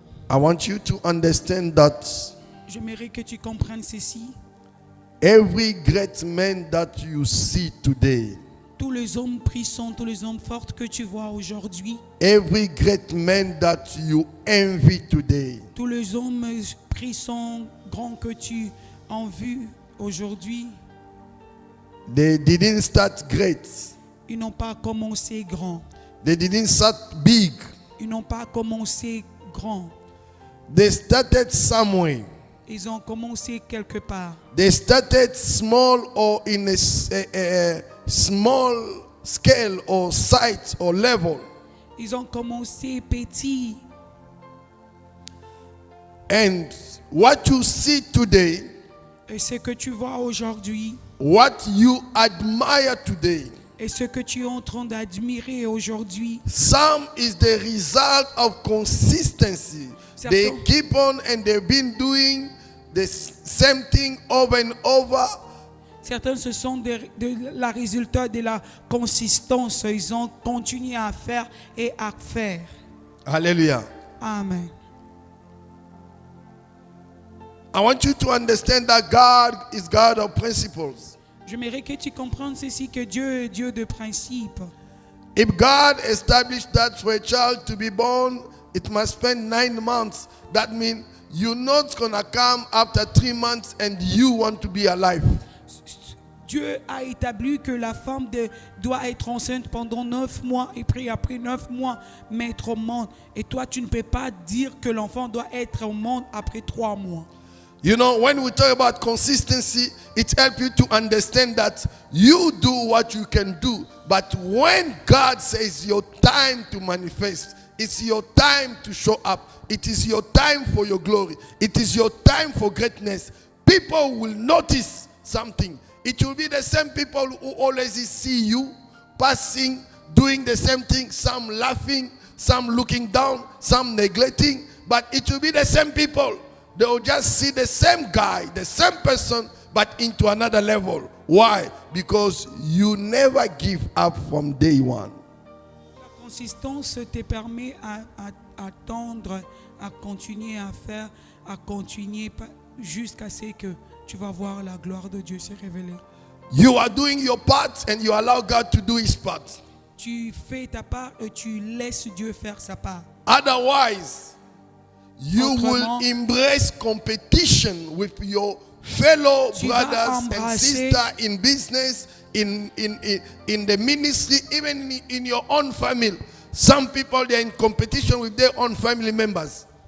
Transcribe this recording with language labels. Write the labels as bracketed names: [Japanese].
[English] I want you to understand that [French] J'aimerais que tu comprennes ceci. [English] every great man that you see today, [French] Tous les hommes puissants, tous les hommes forts que tu vois aujourd'hui, [English] every great man that you envy today, [French] tous les hommes puissants, grands que tu as vus aujourd'hui, [English] they didn't start great. [French] ils n'ont pas commencé grand. [English] They didn't start big. [French] Ils n'ont pas commencé grand. [English] They started somewhere. [French] Ils ont commencé quelque part. [English] They started small or in a small scale or site or level. [French] Ils ont commencé petit. [English] And what you see today, [French] Et ce que tu vois aujourd'hui, [English] what you admire today, [French] et ce que tu es en train d'admirer aujourd'hui, [English] some is the result of consistency. They [French] Certain. [English] keep on and they've been doing the same thing over and over. [French] certains ce sont la résultat de la consistance. Ils ont continué à faire et à faire. Hallelujah. Amen. [English] I want you to understand that God is God of principles. [French] J'aimerais que tu comprennes ceci, que Dieu est Dieu de principe. [English] If God established that for a child to be born, it must spend 9 months. That means you're not going to come after 3 months and you want to be alive. [French] Dieu a établi que la femme doit être enceinte pendant 9 mois et puis après 9 mois mettre au monde. Et toi, tu ne peux pas dire que l'enfant doit être au monde après 3 mois. [English] You know, when we talk about consistency, it helps you to understand that you do what you can do. But when God says your time to manifest, it's your time to show up. It is your time for your glory. It is your time for greatness. People will notice something. It will be the same people who always see you passing, doing the same thing. Some laughing, some looking down, some neglecting. But it will be the same people. They will just see the same guy, the same person, but into another level. Why? Because you never give up from day one. [French] La consistance te permet à attendre, à continuer à faire, à continuer jusqu'à ce que tu vas voir la gloire de Dieu se révéler. [English] You are doing your part and you allow God to do his part. [French] Tu fais ta part et tu laisses Dieu faire sa part. [English] Otherwise, you will embrace competition with your fellow brothers and sisters in business, in the ministry, even in your own family. Some people, they are in competition with their own family members.